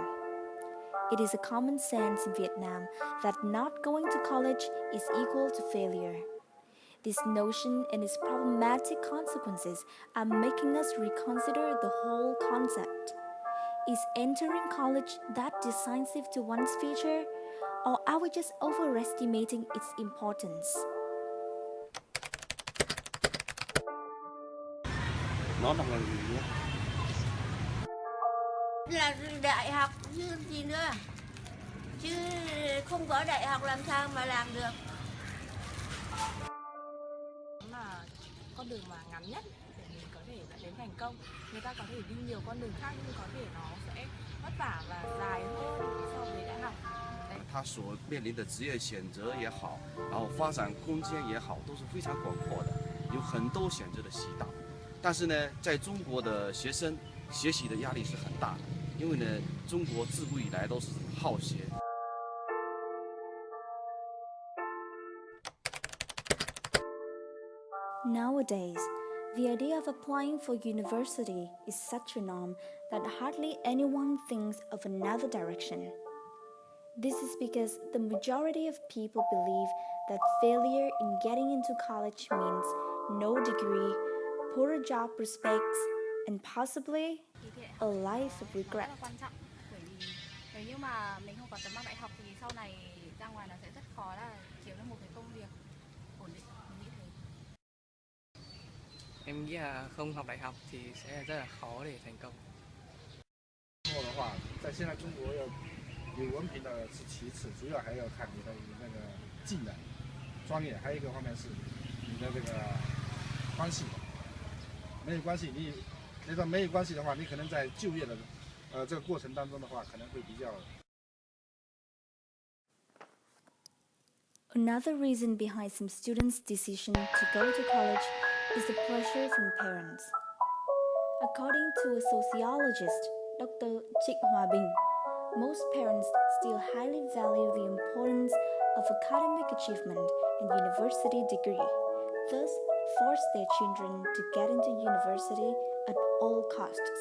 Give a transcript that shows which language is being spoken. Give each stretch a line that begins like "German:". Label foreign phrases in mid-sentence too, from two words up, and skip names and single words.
English: It is a common sense in Vietnam that not going to college is equal to failure. This notion and its problematic consequences are making us reconsider the whole concept. Is entering college that decisive to one's future, or are we just overestimating its importance?
Vietnamese: Nó đọc là gì nhé? Là đại học chứ gì nữa, chứ không có đại học làm sao mà làm được. Mà con đường mà ngắn nhất để mình có thể dẫn đến thành công. Người ta có thể đi nhiều con đường khác nhưng có thể nó sẽ vất vả và dài hơn so với đại học.
Chinese: 他所面临的职业选择也好，然后发展空间也好，都是非常广阔的，有很多选择的渠道。但是呢，在中国的学生学习的压力是很大的，因为呢，中国自古以来都是好学。
English: Nowadays, the idea of applying for university is such a norm that hardly anyone thinks of another direction. This is because the majority of people believe that failure in getting into college means no degree, poorer job prospects, and possibly a life of regret.
Vietnamese: Rất là quan trọng bởi vì nếu như mà mình không có tấm bằng đại học thì sau này ra ngoài nó sẽ rất khó là kiếm được một cái công việc ổn định, mình nghĩ thế. Em nghĩ là không học đại học thì sẽ rất là khó để thành công.
Chinese: 的话，在现在中国有文凭的是其次，主要还要看你的那个技能、专业，还有一个方面是你的这个关系。没有关系，没有关系的话，你可能在就业的这个过程当中的话，可能会比较。
English: Another reason behind some students' decision to go to college is the pressure from parents. According to a sociologist, Dr. Trịnh Hòa Bình, most parents still highly value the importance of academic achievement and university degree, thus force their children to get into university at all costs.